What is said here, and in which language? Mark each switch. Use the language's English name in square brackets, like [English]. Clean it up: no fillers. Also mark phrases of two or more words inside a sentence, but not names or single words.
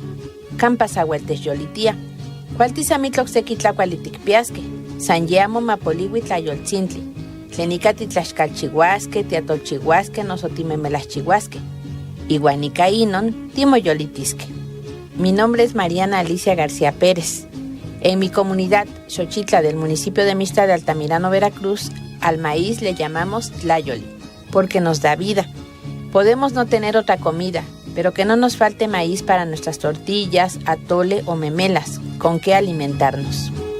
[Nahuatl languages] Campasahueltes yolitia. Cualtisamitloxequitlacualiticpiasque, Sanyamo Mapolihui Tlayoltzintli. Tlenicati Tlaxcalchihuasque, Teatolchihuasque, Nosotimemelaschihuasque. Iguanicainon, Timoyolitisque. [Spanish] Mi nombre es Mariana Alicia García Pérez. En mi comunidad, Xochitla del municipio de Mixtla de Altamirano, Veracruz, al maíz le llamamos tlayoli, porque nos da vida. Podemos no tener otra comida, pero que no nos falte maíz para nuestras tortillas, atole o memelas, con qué alimentarnos.